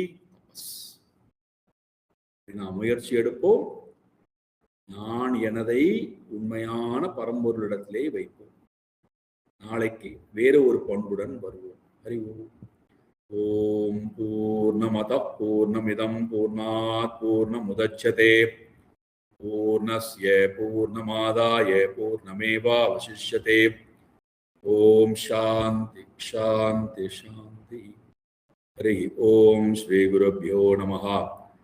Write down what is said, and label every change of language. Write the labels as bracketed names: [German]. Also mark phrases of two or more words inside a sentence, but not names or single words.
[Tamil] நாம் முயற்சி எடுப்போம், நான் எனதை உண்மையான பரம்பொருளிடத்திலே வைப்போம். நாளைக்கு வேறு ஒரு பண்புடன் வருவோம். அறிவோம். [Sanskrit] ॐ पूर्णमदः पूर्णमिदं पूर्णात् पूर्णमुदच्यते पूर्णस्य पूर्णमादाय पूर्णमेवावशिष्यते. ॐ शान्ति शान्ति शान्ति. हरि ॐ श्री गुरुभ्यो नमः.